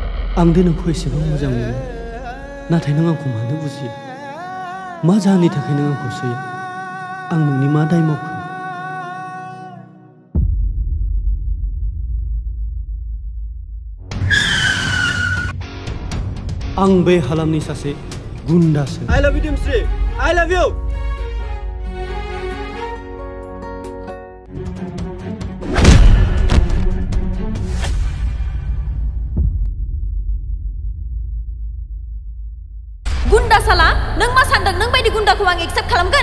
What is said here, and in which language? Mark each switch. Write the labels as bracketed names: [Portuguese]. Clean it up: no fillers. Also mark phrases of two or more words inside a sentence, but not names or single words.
[Bodo] आं दि नोंखौ एसेबां मोजां मोनो नाथाय नों आंखौ मानो बुजिया मा जाहोननि थाखाय नों आंखौ सैयो आं नोंनि मा दाय मावखो आं बे हालामनि सासे गुन्डासो [English] I love you Dimsri I love you [Bodo] गुन्डा साला नों मा सानदों नों बायदि गुन्डाखौ आं एक्सेप्ट खालामगोन